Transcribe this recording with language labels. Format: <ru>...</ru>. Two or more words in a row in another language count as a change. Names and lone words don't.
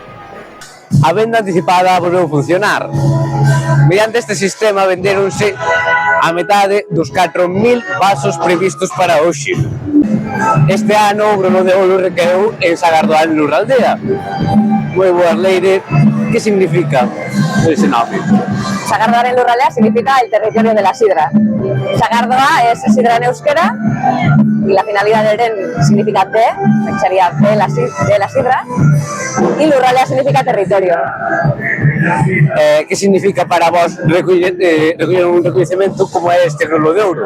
<gl>A venda anticipada volveu a funcionar. Mediante este sistema vendéronse a metade dos 4.000 vasos previstos para hoxe. Este ano o Grono de Ouro recaeu en Sagardoán Lurraldea. Moi boas, Leire, que significa ese nome?</gl> <es>Sagardoán en Lurraldea significa el territorio de la sidra. Sagardoa es sidra en euskera y la finalidad del den significa de, que sería de la sidra, y Lurraldea significa territorio.</es> <gl>Que significa para vos recoller un reconocimiento como este Grono de Ouro?</gl>